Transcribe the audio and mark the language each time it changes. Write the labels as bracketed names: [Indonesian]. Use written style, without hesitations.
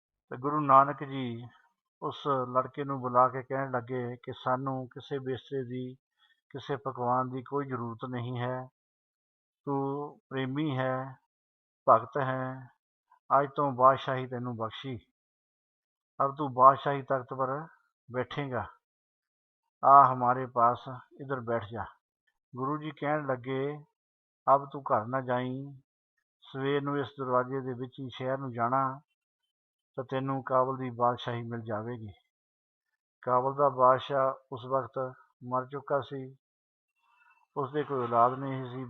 [Punjabi] ਤੇ ਗੁਰੂ ਨਾਨਕ ਜੀ ਉਸ ਲੜਕੇ ਨੂੰ ਬੁਲਾ ਕੇ ਕਹਿਣ ਲੱਗੇ ਕਿ ਸਾਨੂੰ ਕਿਸੇ ਬਿਸਤਰੇ ਦੀ, ਕਿਸੇ ਪਕਵਾਨ ਦੀ ਕੋਈ ਜ਼ਰੂਰਤ ਨਹੀਂ ਹੈ। ਤੂੰ ਪ੍ਰੇਮੀ ਹੈ, ਭਗਤ ਹੈ, ਅੱਜ ਤੋਂ ਬਾਦਸ਼ਾਹੀ ਤੈਨੂੰ ਬਖਸ਼ੀ। [Hindi] अब तू बादशाही तख्त पर बैठेगा, आ हमारे पास इधर बैठ जा। गुरु जी कहन लगे, अब तू घर ना जाई, सवेर [Punjabi] ਨੂੰ ਇਸ ਦਰਵਾਜ਼ੇ ਦੇ ਵਿੱਚ ਹੀ ਸ਼ਹਿਰ ਨੂੰ ਜਾਣਾ ਤਾਂ ਤੈਨੂੰ ਕਾਬਲ ਦੀ ਬਾਦਸ਼ਾਹੀ ਮਿਲ ਜਾਵੇਗੀ। ਕਾਬਲ ਦਾ ਬਾਦਸ਼ਾਹ ਉਸ ਵਕਤ ਮਰ ਚੁੱਕਾ ਸੀ, ਉਸਦੇ ਕੋਈ ਔਲਾਦ ਨਹੀਂ ਸੀ।